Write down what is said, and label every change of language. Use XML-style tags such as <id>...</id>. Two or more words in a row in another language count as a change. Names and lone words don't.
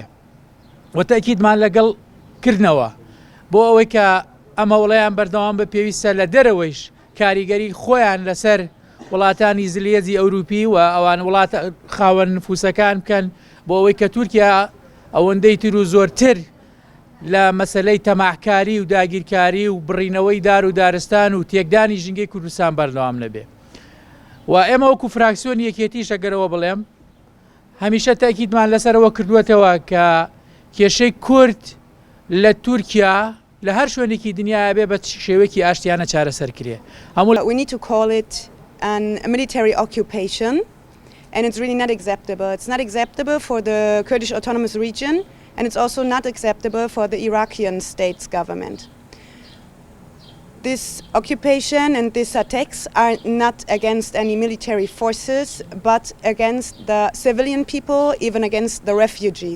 <ckb>و تەکیدمان لەگەڵ کردنەوە بۆ ئەوەی کە ئەم هەوڵەیان بەردەوام بە پێویستە لە دەرەوەیش کاریگەری خۆیان لەسەر وڵاتانی زلێزی ئەوروپی و ئەوان وڵات خاوەن نفوسەکان بکەن بۆ ئەوەی کە تورکیا ئەوەندەی تر و زۆرتر لە مەسەلەی تەماحکاری و داگیرکاری و بڕینەوەی دار و دارستان و تێکدانی ژینگەی کوردستان بەردەوام نەبێ. و ئێمە وەکو فراکسیۆنی یەکێتیش ئەگەرەوە بڵێم هەمیشە تاکیدمان لەسەرەوە کردووەتەوە کە کێشەی کورد لە تورکیا لە هەر شوێنێکی دنیاە بێ بە شێوەیەکی ئاشتیانە چارەسەرکرێ.</ckb> <en>We need to call it a military occupation, and it's really not acceptable. It's not acceptable for the Kurdish Autonomous Region, and it's also not acceptable for the Iraqi state's government. This occupation and these attacks are not against any military forces, but against the civilian people, even against the refugees.</en>